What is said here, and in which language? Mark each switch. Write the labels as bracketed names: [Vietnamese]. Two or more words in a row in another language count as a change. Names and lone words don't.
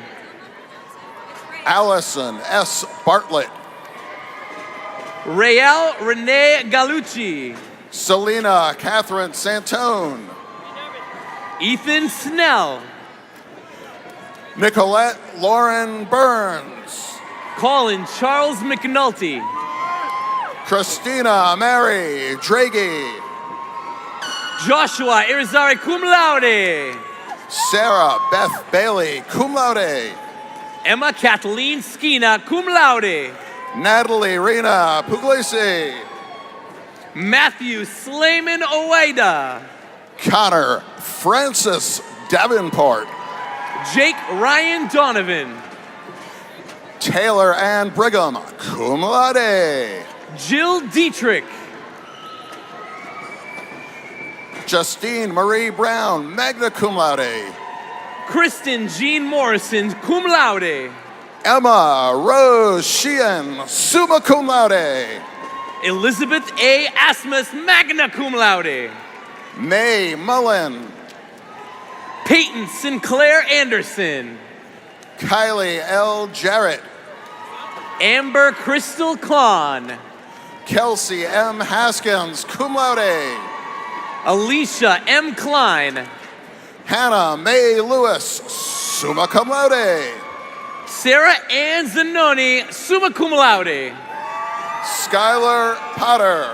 [English] Allison S. Bartlett. Rael Renee Galucci. Selena Catherine Santone. Ethan Snell. Nicolette Lauren Burns. Colin Charles McNulty. Christina Mary Draghi. Joshua Irizarry, [Latin] cum laude. [English] Sarah Beth Bailey, [Latin] cum laude. [English] Emma Kathleen Skina, [Latin] cum laude. [English] Natalie Rena Puglisi. Matthew Slayman Owaida. Connor Francis Davenport. Jake Ryan Donovan. Taylor Ann Brigham, [Latin] cum laude. [English] Jill Dietrich. Justine Marie Brown, [Latin] magna cum laude. [English] Kristen Jean Morrison, [Latin] cum laude. [English] Emma Rose Sheehan, [Latin] summa cum laude. [English] Elizabeth A. Asmus, [Latin] magna cum laude. [English] May Mullen. Peyton Sinclair Anderson. Kylie L. Jarrett. Amber Crystal Kahn. Kelsey M. Haskins, [Latin] cum laude. [English] Alicia M. Klein. Hannah Mae Lewis, [Latin] summa cum laude. [English] Sarah Ann Zanoni, [Latin] summa cum laude. [English] Skylar Potter.